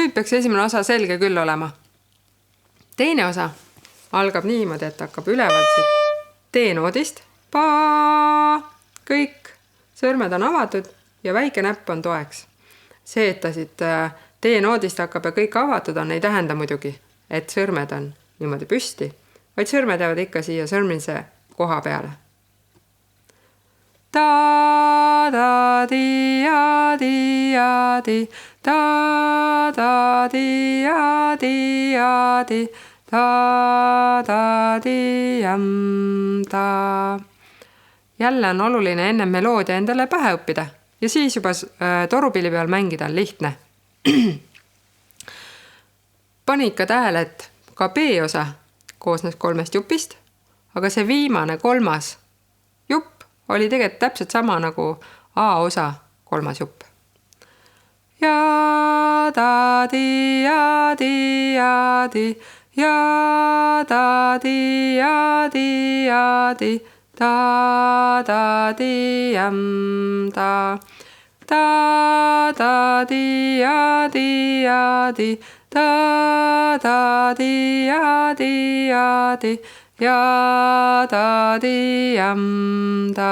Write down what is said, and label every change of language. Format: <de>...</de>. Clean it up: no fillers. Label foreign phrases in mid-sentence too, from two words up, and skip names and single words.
<et>peaks esimene osa selge küll olema. Teine osa algab niimoodi, et hakkab ülevalt siit D-noodist. Kõik sõrmed on avatud ja väike näpp on toeks. See, et ta siit D-noodist hakkab ja kõik avatud on, ei tähenda muidugi, et sõrmed on niimoodi püsti, vaid sõrmed jäävad ikka siia sõrmise koha peale. Ta-da-di-ja-di-ja-di, ta-da-di-ja-di-ja-di, ta-da-di-jam-ta. Jälle on oluline enne meloodia endale pähe õppida ja siis juba torupilli peal mängida on lihtne. Pani ikka tähele, et ka B-osa koosnes 3 jupist, aga see viimane 3. jupp oli tegelikult täpselt sama nagu A-osa 3. jupp. Ja-da-di-ja-di-ja-di, ja-da-di-ja-di-ja-di, ta-da-di-jam-ta, ta-da-di-ja-di-ja-di, ta-da-di-ja-di-ja-di, ja-da-di-jam-ta.</et>